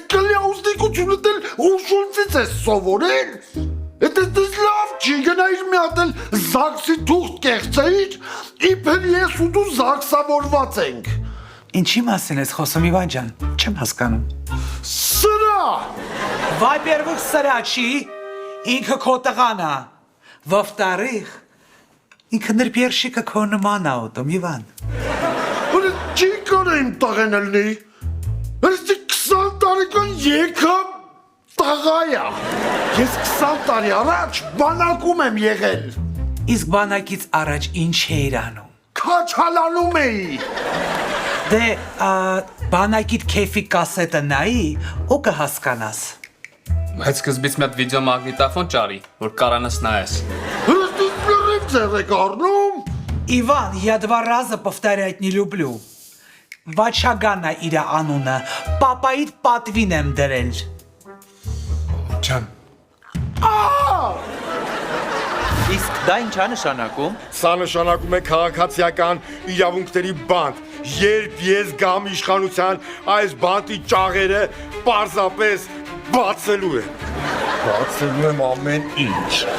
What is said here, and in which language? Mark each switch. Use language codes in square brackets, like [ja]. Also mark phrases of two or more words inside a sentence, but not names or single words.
[hy] կլյաուսնիկությունը դել ուշունցից ես սովորել, այդ լավ չի, գնայիր մի հատ էլ զաքսի թուղթ կեղծեիր, իբր ես ու դու զաքսավորված ենք։ Ինչի մասին ես խոսում Իվան ջան, չեմ հասկանում։ Սրա։ [ru] Во-первых, [hy] սրա չի, ինքը քո տղան է, [ru] во-вторых, [hy] ինքը ներբերշիկը քո նման է ուտում Իվան։ Որը չի կարը իմ տաղեն ելնի, ես 20 տարեկան եկա տաղայա, ես 20 տարի առաջ բանակում եմ եղել։ Իսկ բանակից առաջ ինչ էիր անում։ Քաչալանում էի։ Դե բանակիդ քեֆի կասետը նայի ու կհասկանաս։ Բայց սկզբից մի հատ վիդեոմագնիտոֆոն ճարի, որ կարանաս նայես։ Հրստից լրիվ ձև եք առնում։ [ru] Иван, я 2 раза повторять не люблю. [hy] Վաչագանա իր անունը, պապայիդ պատվին եմ դրել։ Ջան։ Իսկ դա ինչ է նշանակում։ Սա նշանակում է քաղաքացիական իրավունքների բանտ։ Երբ ես գամ իշխանության, այս բանտի ճաղերը պարզապես բացելու եմ։ Բացելու եմ ամեն ինչ։